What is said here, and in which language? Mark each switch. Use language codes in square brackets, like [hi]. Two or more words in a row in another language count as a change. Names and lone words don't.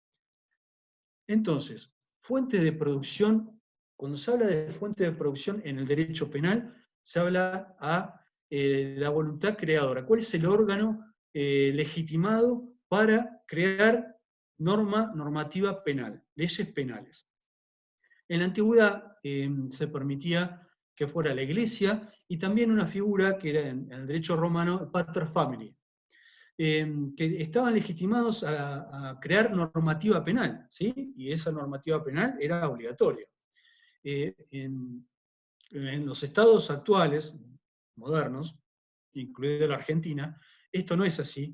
[es] Entonces, fuentes de producción, cuando se habla de fuente de producción en el derecho penal, se habla a la voluntad creadora. ¿Cuál es el órgano legitimado para crear normativa penal, leyes penales? En la antigüedad se permitía que fuera la iglesia y también una figura que era en el derecho romano, [la] pater familiae, [es] que estaban legitimados a crear normativa penal, ¿sí? Y esa normativa penal era obligatoria. En los estados actuales, modernos, incluida la Argentina, esto no es así.